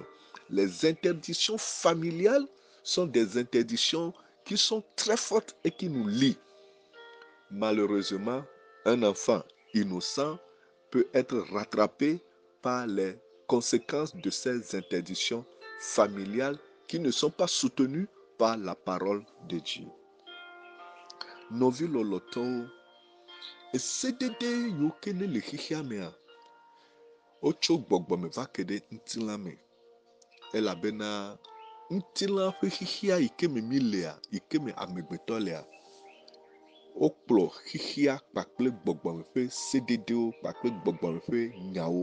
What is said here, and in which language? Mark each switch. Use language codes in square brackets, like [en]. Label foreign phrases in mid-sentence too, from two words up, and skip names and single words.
[fr] Les interdictions familiales sont des interdictions qui sont très fortes et qui nous lient. Malheureusement, un enfant innocent peut être rattrapé par les conséquences de ces interdictions familiales qui ne sont pas soutenues par la parole de Dieu. [ee] Novi loloto esedede yokene le xixia mea otso gbɔgbɔ me va ke ɖe ŋutilã me elabena ŋutilã ƒe xixia yi ke me mi lea, yi ke me amegbetɔ lea, wokplɔ xixia kpakple gbɔgbɔme ƒe sededewo kpakple gbɔgbɔme ƒe nyawo.